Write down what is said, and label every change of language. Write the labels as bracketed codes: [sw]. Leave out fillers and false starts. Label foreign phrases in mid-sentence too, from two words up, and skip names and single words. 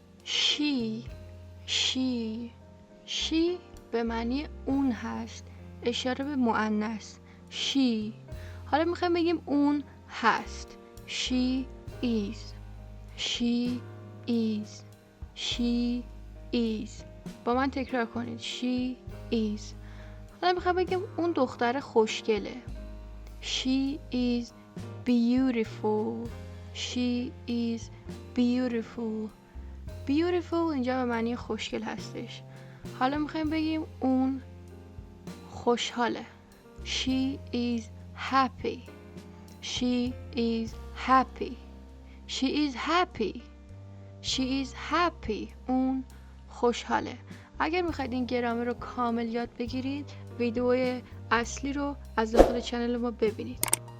[en] she she [fa] به معنی اون هست، اشاره به مؤنث she. حالا میخوایم بگیم اون هست [en] she is. [fa] با من تکرار کنید [en] she is. [fa] حالا میخوایم بگیم اون دختر خوشگله [en] she is beautiful. [fa] اینجا به معنی خوشگل هستش. حالا میخوایم بگیم اون خوشحاله [en] she is happy. [fa] اون خوشحاله. اگر میخواید این گرامر رو کامل یاد بگیرید ویدیوی اصلی رو از داخل چنل ما ببینید.